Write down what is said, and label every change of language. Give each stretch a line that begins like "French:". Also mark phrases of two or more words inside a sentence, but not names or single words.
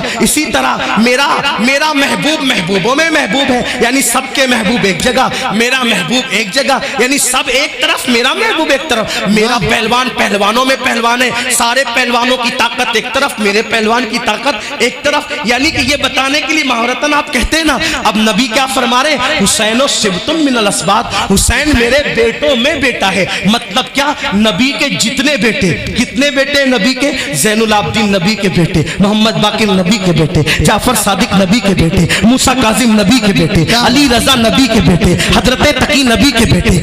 Urdu: اسی طرح میرا محبوب محبوبوں میں محبوب ہے, یعنی سب کے محبوب ایک جگہ, میرا محبوب ایک جگہ, یعنی سب ایک طرف, میرا محبوب ایک طرف. میرا پہلوان پہلوانوں میں پہلوان ہے, سارے پہلوانوں کی طاقت ایک طرف, میرے پہلوان کی طاقت ایک طرف. یعنی کہ یہ بتانے کے لیے مہارتن آپ کہتے ہیں نا. اب نبی کیا فرما رہے,
Arabic: حسین و سبتم من الاسباط،
Urdu: حسین میرے بیٹوں میں بیٹا ہے. مطلب کیا؟ نبی کے جتنے بیٹے، کتنے بیٹے نبی کے؟ زین العابدین نبی کے بیٹے، محمد باقر نبی کے بیٹے، جعفر صادق نبی کے بیٹے، موسیٰ کاظم نبی کے بیٹے، علی رضا نبی کے بیٹے، حضرت تقی نبی کے بیٹے،